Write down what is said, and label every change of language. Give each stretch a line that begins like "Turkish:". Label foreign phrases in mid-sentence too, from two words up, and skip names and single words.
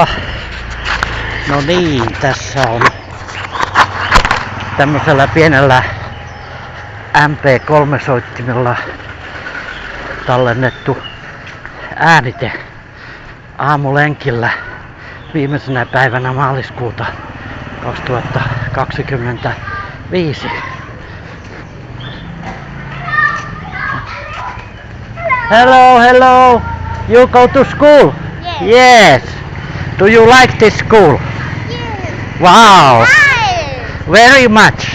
Finnish: No niin, tässä on tämmöisellä pienellä MP3-soittimella tallennettu äänite aamulenkillä viimeisenä päivänä maaliskuuta 2025.
English: Hello, hello. You go to school? Yes. Yes. Do you like this school? Yes. Wow. Hi. Very much.